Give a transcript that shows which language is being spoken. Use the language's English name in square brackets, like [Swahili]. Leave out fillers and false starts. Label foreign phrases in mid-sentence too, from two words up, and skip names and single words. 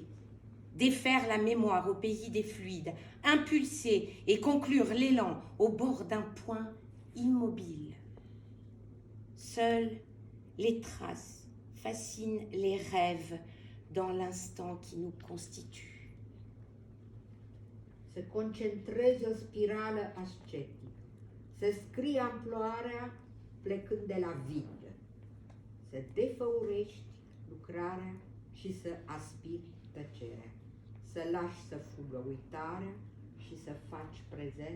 [French] Défaire la mémoire au pays des fluides, impulser et conclure l'élan au bord d'un point immobile. Seules les traces fascinent les rêves dans l'instant qui nous constitue. [Romanian] Să concentrezi o spirală ascetică, să scrii amploarea plecând de la vid, să defăurești lucrarea și să aspiri tăcerea, să lași să fugă uitarea și să faci prezent